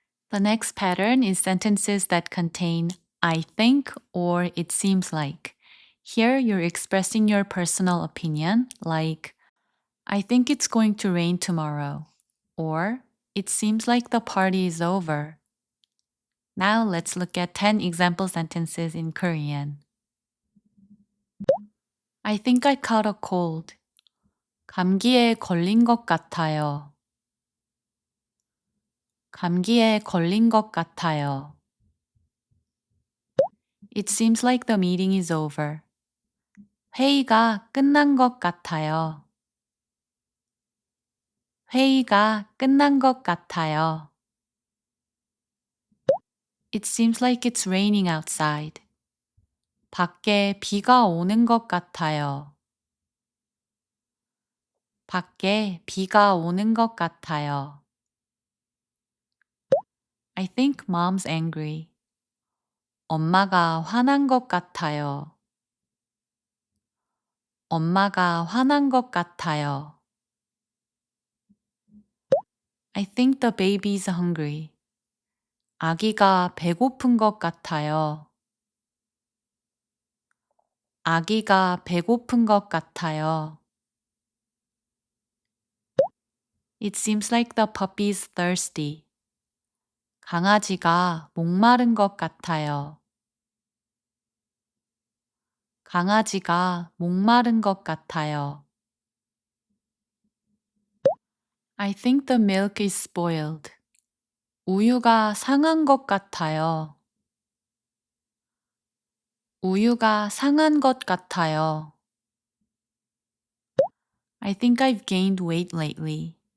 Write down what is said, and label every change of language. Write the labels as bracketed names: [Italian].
[English] The next pattern is sentences that contain I think or it seems like. Here you're expressing your personal opinion, like, I think it's going to rain tomorrow, or it seems like the party is over. Now let's look at 10 example sentences in Korean. I think I caught a cold. [Korean] 감기에 걸린 것 같아요. 감기에 걸린 것 같아요. [English] It seems like the meeting is over. [Korean] 회의가 끝난 것 같아요. 회의가 끝난 것 같아요. [English] It seems like it's raining outside. [Korean] 밖에 비가 오는 것 같아요. 밖에 비가 오는 것 같아요. [English] I think mom's angry. [Korean] 엄마가 화난 것 같아요. 엄마가 화난 것 같아요. [English] I think the baby's hungry. [Korean] 아기가 배고픈 것 같아요. 아기가 배고픈 것 같아요. [English] It seems like the puppy's thirsty. [Korean] 강아지가 목마른 것 같아요. 강아지가 목마른 것 같아요. [English] I think the milk is spoiled. [Korean] 우유가 상한 것 같아요. 우유가 상한 것 같아요. [English] I think I've gained weight lately.